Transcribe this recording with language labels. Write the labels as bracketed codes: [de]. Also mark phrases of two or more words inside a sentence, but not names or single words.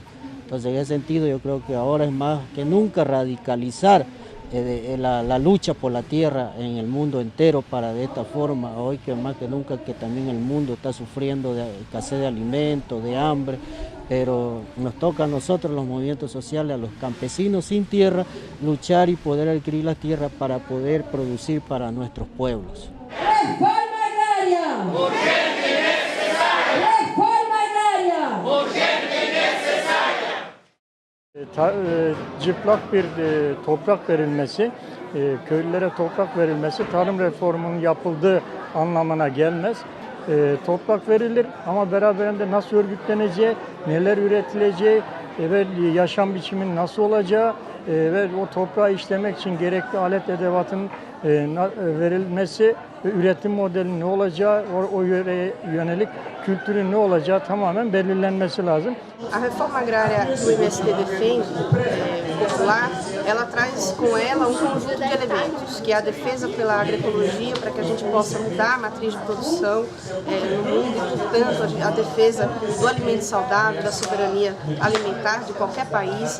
[es] Entonces, en ese sentido, yo creo que ahora es más que nunca radicalizar la lucha por la tierra en el mundo entero, para de esta forma, hoy que más que nunca, que también el mundo está sufriendo de escasez de alimentos, de hambre, pero nos toca a nosotros, los movimientos sociales, a los campesinos sin tierra, luchar y poder adquirir la tierra para poder producir para nuestros pueblos. ¡Reforma agraria! ¡Urgente y necesaria! [tr] Cıplak bir toprak verilmesi, köylülere toprak verilmesi tarım reformunun yapıldığı anlamına gelmez. Toprak verilir ama beraberinde nasıl örgütleneceği, neler üretileceği ve yaşam biçiminin nasıl olacağı ve o toprağı işlemek için gerekli alet edevatın verilmesi ve üretim modelinin ne olacağı, o yöreye yönelik kültürün ne olacağı tamamen belirlenmesi lazım. [pt] A reforma agrária que o MST defende, popular, ela traz com ela conjunto de elementos, que é a defesa pela agroecologia, para que a gente possa mudar a matriz de produção no mundo e, portanto, a defesa do alimento saudável, da soberania alimentar de qualquer país.